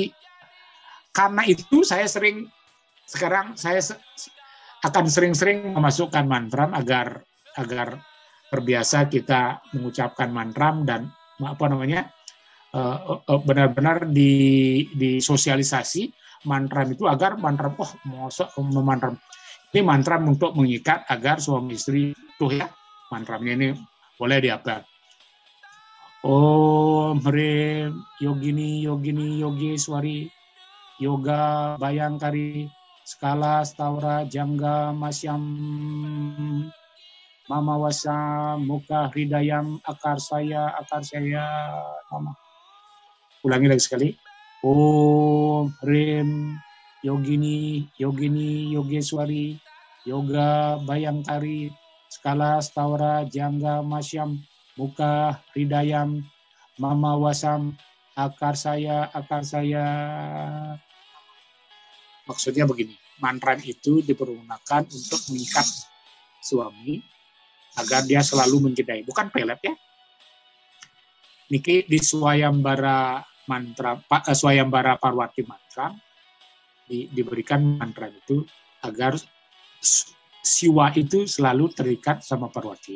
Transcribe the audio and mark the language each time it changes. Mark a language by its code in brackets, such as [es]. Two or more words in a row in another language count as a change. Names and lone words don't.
[id] Karena itu saya akan sering-sering memasukkan mantram agar terbiasa kita mengucapkan mantram dan benar-benar disosialisasi mantram itu agar mantram memantram ini mantram untuk mengikat agar suami istri tuh ya mantramnya ini boleh dihafal. [sa] Om Hrim Yogini Yogeswari Yoga Bayangkari Skala Staura Jangga Masyam Mama Wasa Muka Hridayam Akar saya Mama. [id] Ulangi lagi sekali. [sa] Om Hrim Yogini Yogeswari Yoga Bayangkari Skala Staura Jangga Masyam Muka Hridayam Mama Wasam Akar saya. [id] Maksudnya begini, mantram itu dipergunakan untuk mengikat suami agar dia selalu mencintai, bukan pelet ya. Niki di Swayambara Parwati mantra diberikan mantram itu agar siwa itu selalu terikat sama Parwati.